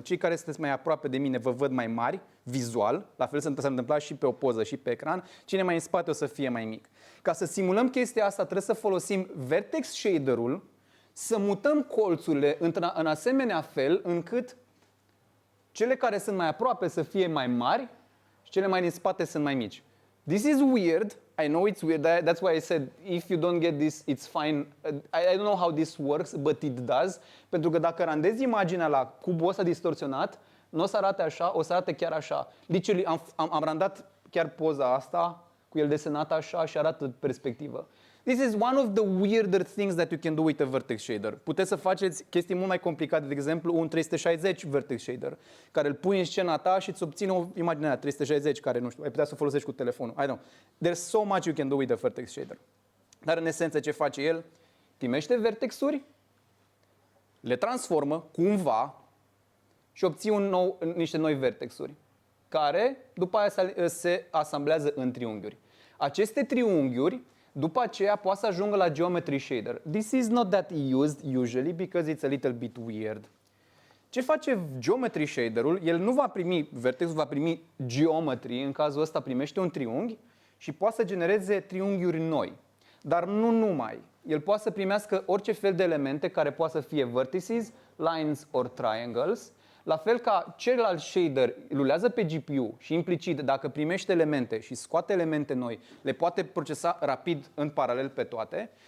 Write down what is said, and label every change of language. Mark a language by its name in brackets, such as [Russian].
[Romanian] Cei care sunteți mai aproape de mine vă văd mai mari, vizual, la fel se întâmpla și pe o poză și pe ecran, cine mai în spate o să fie mai mic. Ca să simulăm chestia asta trebuie să folosim vertex shader-ul, să mutăm colțurile în asemenea fel încât cele care sunt mai aproape să fie mai mari și cele mai din spate sunt mai mici. [English] This is weird. I know it's weird. That's why I said, if you don't get this, it's fine. I don't know how this works, but it does. [Romanian] Pentru că dacă randezi imaginea la cubul ăsta distorsionat, nu o să arate așa, o să arate chiar așa. Literally, am randat chiar poza asta, cu el desenat așa și arată perspectivă. [English] This is one of the weirder things that you can do with a vertex shader. [Romanian] Puteți să faceți chestii mult mai complicate, de exemplu un 360 vertex shader, care îl pui în scena ta și îți obține o imagine aia 360, care nu știu, ai putea să o folosești cu telefonul. [English] I don't. There's so much you can do with a vertex shader. [Romanian] Dar în esență ce face el? Primește vertexuri, le transformă cumva și obții niște noi vertexuri, care după aia se asamblează în triunghiuri. Aceste triunghiuri după aceea poate să ajungă la geometry shader. [English] This is not that used usually because it's a little bit weird. [Romanian] Ce face geometry shader-ul? El nu va primi vertexul, va primi geometry, în cazul ăsta primește un triunghi și poate să genereze triunghiuri noi. Dar nu numai. El poate să primească orice fel de elemente care poate să fie vertices, [English] lines or triangles. [Romanian] La fel ca celălalt shader rulează pe GPU și implicit dacă primește elemente și scoate elemente noi, le poate procesa rapid în paralel pe toate.